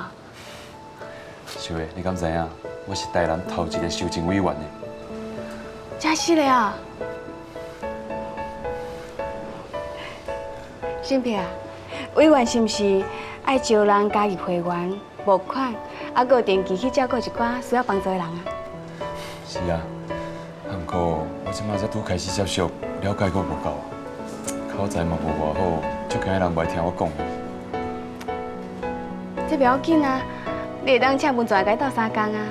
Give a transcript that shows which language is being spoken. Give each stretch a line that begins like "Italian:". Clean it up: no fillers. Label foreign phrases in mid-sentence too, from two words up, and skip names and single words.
Min Nan Chinese: 秀慧，你敢知影？我是台南头一个受证委员呢。真是的啊！新平啊，委员是毋是爱招人加入会员、募款，还佫定期去照顾一寡需要帮助的人啊？是啊，不过我即马才拄开始接触，了解阁无够，口才嘛无偌好，足惊人袂听我讲。这不要紧啊，你会当请文泉甲伊斗3工啊。